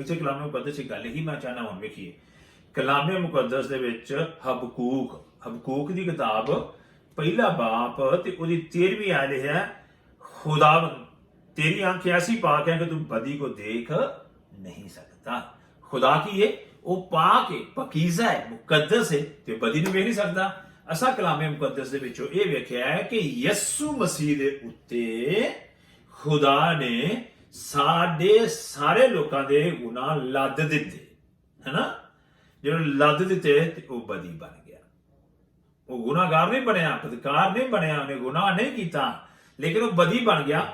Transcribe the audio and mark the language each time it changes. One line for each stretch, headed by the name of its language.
Punjabi: ਇੱਥੇ ਕਲਾਮੇ ਮੁਕੱਦਸ ਦੀ ਗੱਲ ਹੀ ਮੈਂ ਚਾਹਨਾ ਹੁਣ ਵੇਖੀਏ। ਕਲਾਮੇ ਮੁਕੱਦਸ ਦੇ ਵਿੱਚ ਹਬਕੂਕ ਦੀ ਕਿਤਾਬ ਪਹਿਲਾ ਬਾਪ ਤੇ ਉਹਦੀ 13ਵੀਂ ਆਇਤ ਹੈ,
Hindi: खुदावंद तेरी आंखें ऐसी पाक है कि तू बदी को देख नहीं सकता। खुदा की ये वो पाक है, पकीज़ा है, मुकद्दस है ते बदी
Punjabi: ਨੂੰ ਵੇਖ ਨਹੀਂ ਸਕਦਾ। ਅਸਾਂ ਕਲਾਮੇ ਮੁਕੱਦਸ ਦੇ ਵਿੱਚੋਂ ਇਹ ਵੇਖਿਆ ਹੈ ਕਿ ਯਿਸੂ ਮਸੀਹ ਦੇ ਉੱਤੇ ਖੁਦਾ ਨੇ ਸਾਡੇ ਸਾਰੇ ਲੋਕਾਂ ਦੇ ਗੁਨਾਹ ਲੱਦ ਦਿੱਤੇ, ਹੈਨਾ। ਜਦੋਂ ਲੱਦ ਦਿੱਤੇ ਤੇ ਉਹ ਬਦੀ ਬਣ ਗਿਆ। ਉਹ ਗੁਨਾਹਗਾਰ ਨਹੀਂ ਬਣਿਆ, ਬਦਕਾਰ ਨਹੀਂ ਬਣਿਆ, ਉਹਨੇ ਗੁਨਾਹ ਨਹੀਂ ਕੀਤਾ, ਲੇਕਿਨ ਉਹ ਬਦੀ ਬਣ ਗਿਆ।